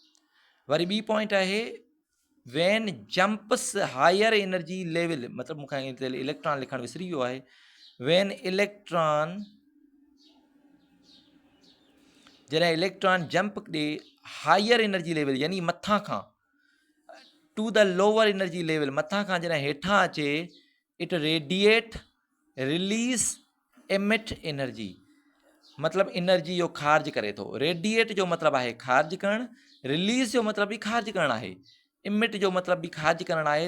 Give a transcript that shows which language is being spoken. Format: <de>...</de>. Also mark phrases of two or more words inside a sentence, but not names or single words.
<sd>वरी ॿी पॉइंट आहे,</sd> <en>when jumps higher energy level,</en> <sd>मतिलबु मूंखां इलेक्ट्रॉन लिखणु विसरी वियो आहे।</sd> <en>when electron,</en> <sd>जॾहिं</sd> <en>electron jump</en> <sd>ॾे</sd> <en>higher energy level,</en> <sd>यानी मथां खां</sd> <en>to the lower energy level,</en> <sd>मथां खां जॾहिं हेठां अचे,</sd> <en>it radiate, release, emit energy,</en> <sd>मतिलबु एनर्जी जो ख़ारिज करे थो। रेडिएट जो मतिलबु आहे ख़ारिज करणु, रिलीज़ जो मतिलबु बि ख़ारिज करणु आहे, इमिट जो मतिलबु बि ख़ारिज करणु आहे।</sd>